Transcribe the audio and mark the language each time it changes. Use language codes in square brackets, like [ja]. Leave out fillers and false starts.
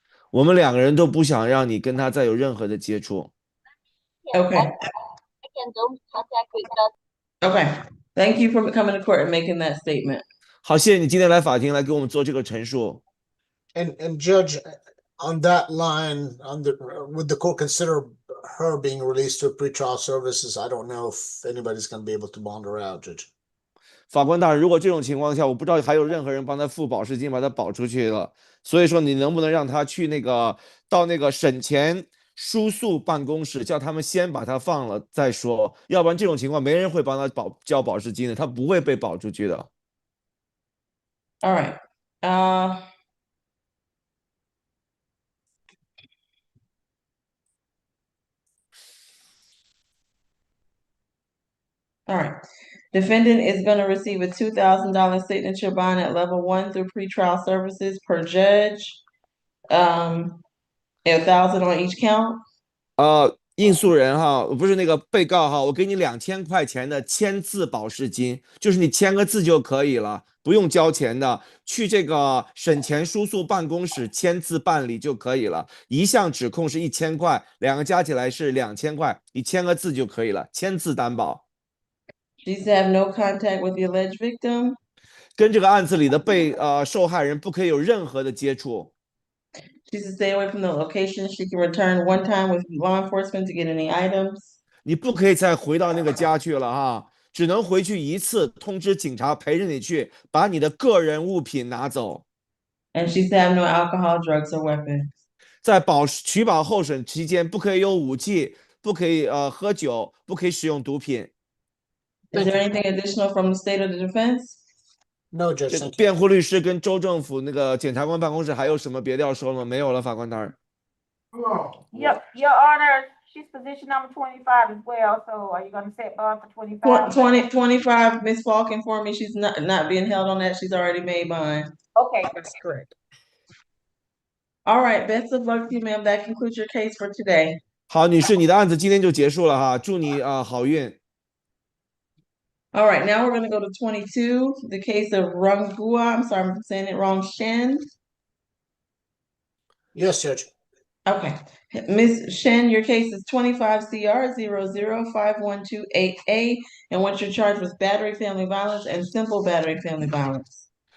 [zh] 我们2个人都不想让你跟她再有任何的接触。 [en] Okay. I can don't contact with us. Okay. Thank you for coming to court and making that statement. [zh] 好，谢谢你今天来法庭来给我们做这个陈述。 [en] And Judge, on that line, would the court consider her being released to pretrial services? I don't know if anybody's going to be able to bond her out, Judge. [zh] 法官大人，如果这种情况下，我不知道还有任何人帮他付保释金，把他保出去了。所以说，你能不能让他去到那个审前输诉办公室，叫他们先把他放了再说，要不然这种情况没人会帮他交保释金的，他不会被保出去的。 [en] All right. All right. Defendant is going to receive a $2,000 signature bond at level 1 through pretrial services per judge. 1,000 on each count. [zh] 应诉人哈，不是那个被告哈，我给你2000块钱的签字保释金，就是你签个字就可以了，不用交钱的，去这个审前输诉办公室签字办理就可以了。一项指控是1000块，2个加起来是2000块，你签个字就可以了，签字担保。 [en] She's to have no contact with the alleged victim. [zh] 跟这个案子里的受害人不可以有任何的接触。 [en] She's to stay away from the location. She can return one time with law enforcement to get any items. [zh] 你不可以再回到那个家去了哈，只能回去一次，通知警察陪着你去，把你的个人物品拿走。 [en] And she's to have no alcohol, drugs, or weapons. [zh] 在取保候审期间，不可以有武器，不可以喝酒，不可以使用毒品。 [en] Is there anything additional from the state or the defense? No, Judge. [zh] 辩护律师跟州政府那个检察官办公室还有什么别的要说吗？没有了，法官大人。 [en] Yep, Your Honor, she's position number 25 as well. So are you going to set bond for 25? 25. Ms. Falk informed me she's not being held on that. She's already made bond. Okay, that's correct. All right. Best of luck to you, ma'am. That concludes your case for today. [zh] 好，女士，你的案子今天就结束了哈，祝你好运。 [en] All right, now we're going to go to 22, the case of Rungua. I'm sorry if I'm saying it wrong. Shen. Yes, Judge. Okay. Ms. Shen, your case is 25 CR 0051288A. And what you're charged with battery, family violence, and simple battery, family violence.